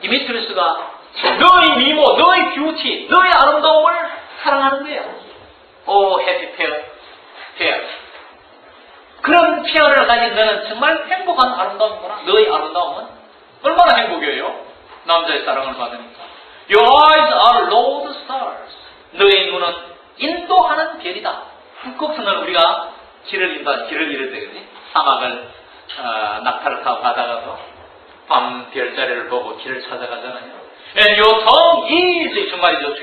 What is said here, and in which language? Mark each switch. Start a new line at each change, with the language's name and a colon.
Korean: 디미트리스가 너의 미모, 너의 뷰티, 너의 아름다움을 사랑하는 거예요. 오, 해피 페어. 그런 페어를 가진 너는 정말 행복한 아름다움이구나. 너의 아름다움은 얼마나 행복이에요? 남자의 사랑을 받으니까.
English: Your eyes are lord stars.
Korean: 너의 눈은 인도하는 별이다. 한국서는 우리가 길을 잃을 때, 그지? 사막을 낙타를 타고 가다가도 밤 별자리를 보고 길을 찾아가잖아요.
English: And your tongue is,
Korean: 정말이죠.